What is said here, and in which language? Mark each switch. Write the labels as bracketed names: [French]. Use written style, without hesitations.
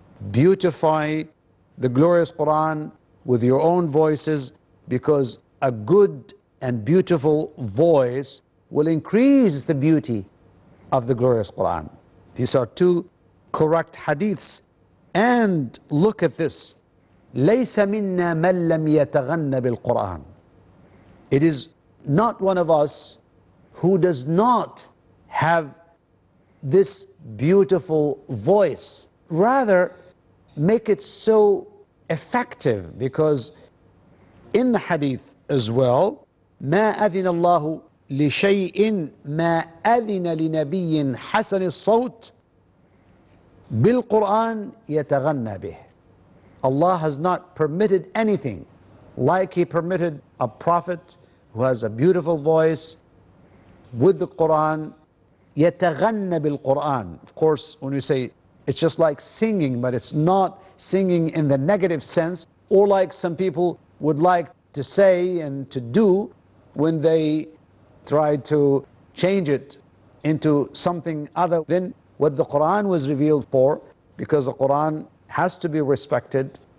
[English] Beautify the glorious Qur'an with your own voices, because a good and beautiful voice will increase the beauty of the glorious Qur'an. These are two correct hadiths. And look at this. [Arabic] ليس منا من لم يتغنى بالقرآن. [English] It is not one of us who does not have this beautiful voice. Rather, make it so effective, because in the hadith as well, [Arabic] ما أذن الله لشيء ما أذن لنبي حسن الصوت بالقرآن يتغنى به. [English] Allah has not permitted anything like He permitted a prophet who has a beautiful voice with the Qur'an. [Arabic] يتغنى بالقرآن. [English] Of course, when we say it's just like singing, but it's not singing in the negative sense, or like some people would like to say and to do when they try to change it into something other than what the Qur'an was revealed for, because the Qur'an has to be respected.